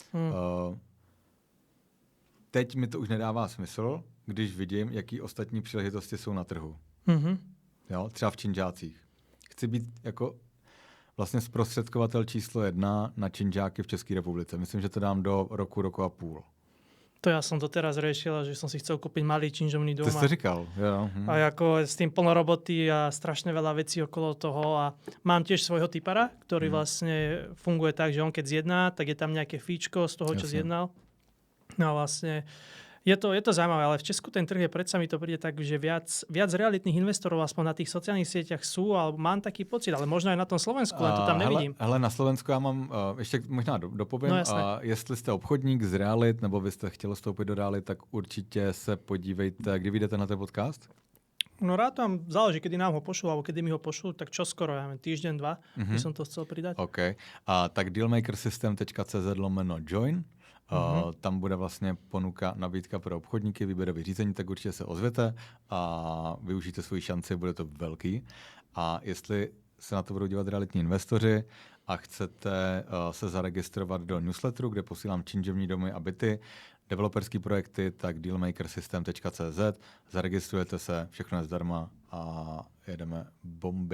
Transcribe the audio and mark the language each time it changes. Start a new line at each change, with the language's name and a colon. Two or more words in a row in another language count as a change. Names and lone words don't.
Czech: teď mi to už nedává smysl, když vidím, jaký ostatní příležitosti jsou na trhu. Jo, třeba v činžácích. Chci být jako vlastně zprostředkovatel číslo 1 na činžáky v České republice. Myslím, že to dám do roku a půl.
Slovak: To ja som doteraz riešila, že som si chcel kúpiť malý činžovný dom.
Czech: To ste říkal, jo.
Slovak: A ako s tým plno roboty a strašne veľa vecí okolo toho. A mám tiež svojho typara, ktorý vlastne funguje tak, že on keď zjedná, tak je tam nejaké fíčko z toho, čo zjednal. No a vlastne Je to zaujímavé, ale v Česku ten trh je, predsa mi to príde tak, že viac realitných investorov aspoň na tých sociálnych sieťach sú, alebo mám taký pocit, ale možno aj na tom Slovensku, len to tam nevidím.
Czech: Hele, na Slovensku já mám, ještě možná dopovím, No, jestli jste obchodník z realit, nebo byste chtěli vstoupit do realit, tak určitě se podívejte, kdy vyjde tenhle podcast.
Slovak: No rád tam záleží, kedy nám ho pošlú, alebo kedy mi ho pošlú, tak čo skoro, ja týždeň, 2, by som to chcel pridať.
Czech: OK. Tak dealmakersystem.cz/join. Tam bude vlastně ponuka, nabídka pro obchodníky, výběrové řízení, tak určitě se ozvěte a využijte svoji šanci, bude to velký. A jestli se na to budou dívat realitní investoři a chcete se zaregistrovat do newsletteru, kde posílám činžovní domy a byty, developerský projekty, tak dealmakersystem.cz, zaregistrujete se, všechno je zdarma a jedeme bomby.